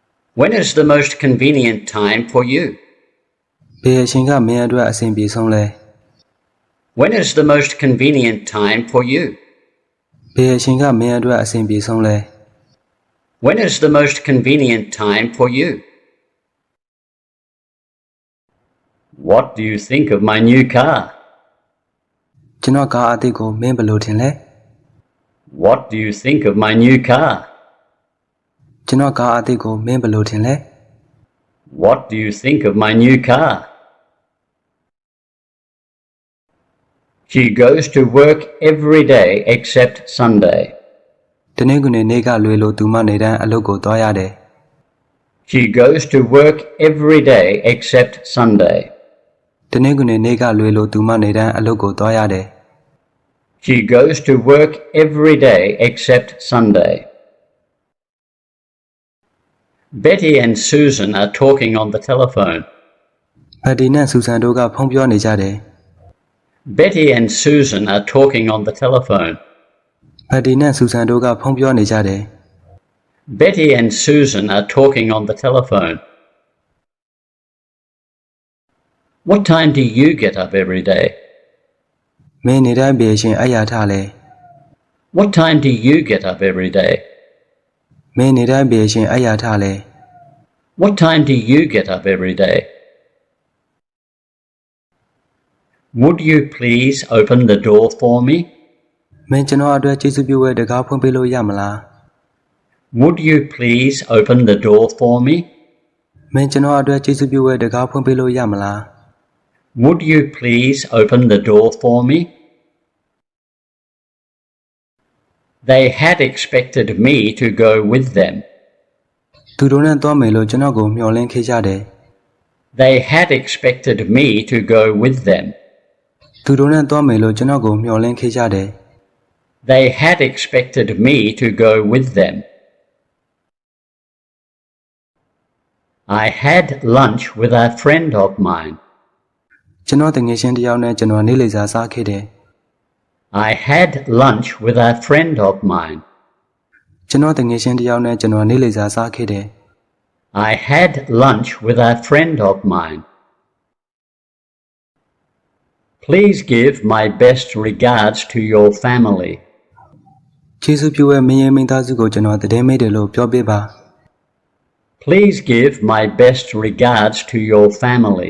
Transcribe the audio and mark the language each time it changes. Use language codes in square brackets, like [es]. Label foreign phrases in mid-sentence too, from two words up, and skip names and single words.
[en] When is the most convenient time for you? [my] ဘယ်အချိန်ကမင်းအတွက်အဆင်ပြေဆုံးလဲ [en] When is the most convenient time for you? [my] ဘယ်အချိန်ကမင်းအတွက်အဆင်ပြေဆုံးလဲ [en] When is the most convenient time for you? What do you think of my new car? [my] ကျွန်တော်ကားအသစ်ကိုမင်းဘယ်လိုထင်လဲ [en] What do you think of my new car? [my] ကျွန်တော်ကားအသစ်ကိုမင်းဘယ်လိုထင်လဲ [en] What do you think of my new car? She goes to work every day except Sunday. [my] တနင်္ဂနွေနေ့ကလွယ်လို့သူမနေတိုင်းအလုပ်ကိုသွားရတယ် [en] She goes to work every day except Sunday. [my] တနင်္ဂနွေနေ့ကလွယ်လို့သူမနေတိုင်းအလုပ်ကိုသွားရတယ် [en] She goes to work every day except Sunday. Betty and Susan are talking on the telephone. [my] ဘက်တီနဲ့ဆူဆန်တို့ကဖုန်းပြောနေကြတယ် [en] Betty and Susan are talking on the telephone. [my] ဘက်တီနဲ့ဆူဆန်တို့ကဖုန်းပြောနေကြတယ် [en] Betty and Susan are talking on the telephone. What time do you get up every day? [my] မင်းနေတိုင်းဘယ်အချိန်အရာထလဲ [en] What time do you get up every day? [my] မင်းနေတိုင်းဘယ်အချိန်အရာထလဲ [en] What time do you get up every day? Would you please open the door for me? [my] မင်းကျွန်တော်အတွက်ကျေးဇူးပြုဝဲတကားဖွင့်ပေးလို့ရမလား [en] Would you please open the door for me? [my] မင်းကျွန်တော်အတွက်ကျေးဇူးပြုဝဲတကားဖွင့်ပေးလို့ရမလား [en] Would you please open the door for me? They had expected me to go with them. [my] သူတို့နဲ့သွားမယ်လို့ကျွန်တော်ကိုမျှော်လင့်ခဲ့ကြတယ် [en] They had expected me to go with them. [my] သူတို့နဲ့သွားမယ်လို့ကျွန်တော်ကိုမျှော်လင့်ခဲ့ကြတယ် [en] They had expected me to go with them. I had lunch with a friend of mine. [my] ကျွန်တော်တငယ်ချင်းတစ်ယောက်နဲ့ကျွန်တော်နေ့လည်စာစားခဲ့တယ် [en] I had lunch with a friend of mine. [my] ကျွန်တော်တငယ်ချင်းတစ်ယောက်နဲ့ကျွန်တော်နေ့လည်စာစားခဲ့တယ် [en] I had lunch with a friend of mine. Please give my best regards to your family. [my] ကျေးဇူးပြုဝဲမင်းရဲ့မိသားစုကိုကျွန်တော်တည်မေးတယ်လို့ပြောပေးပါ [en] Please give my best regards to your family.